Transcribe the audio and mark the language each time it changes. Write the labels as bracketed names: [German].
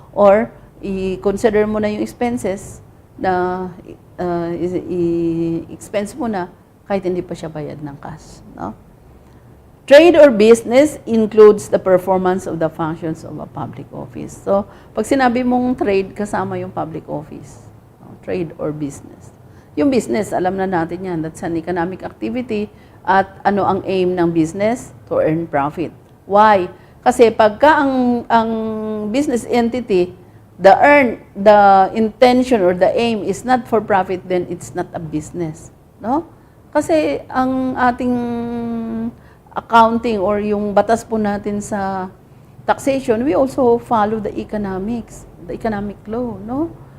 [Filipino] Or, i-consider mo na yung expenses na i-expense mo na kahit hindi pa siya bayad ng cash. No? [English] Trade or business includes the performance of the functions of a public office. [Filipino] So, pag sinabi mong trade, kasama yung public office. No? Trade or business. Yung business, alam na natin yan. [English] That's an economic activity. [Filipino] At ano ang aim ng business? [English] To earn profit. Why? [Filipino] Kasi pagka ang [English] business entity, the intention or the aim is not for profit, then it's not a business. No? [Filipino] Kasi ang ating [English] accounting or [Filipino] yung batas po natin sa [English] taxation, we also follow the economics, the economic law, no?